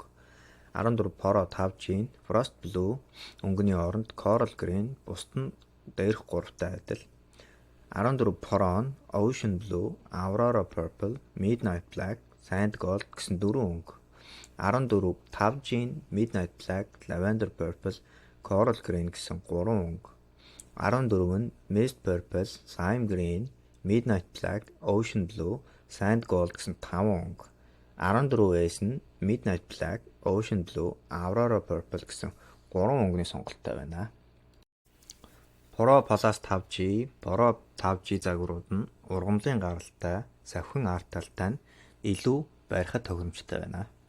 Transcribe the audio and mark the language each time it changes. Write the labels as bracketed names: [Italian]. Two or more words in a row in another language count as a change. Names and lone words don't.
[Mongolian] 14 Pro 5G нь Frost Blue, өнгөний оронд Coral Green, бусад нь дээрх гуравтай адил. 14 Pro нь Ocean Blue, Aurora Purple, Midnight Black, Sand Gold гэсэн дөрвөн өнгө. 14 5G нь Midnight Black, Lavender Purple, Coral Green гэсэн гурван өнгө. 14 нь Mist Purple, Slime Green, Midnight Black, Ocean Blue, Sand Gold гэсэн 5 өнгө. 14S нь Midnight Black, Ocean Blue, Aurora Purple гэсэн 3 өнгөний сонголттой байна. Pro Plus 5G, Pro 5G загварууд нь ургамлын гаралтай, савхин арт талтай нь илүү барихад тохиромжтой байна.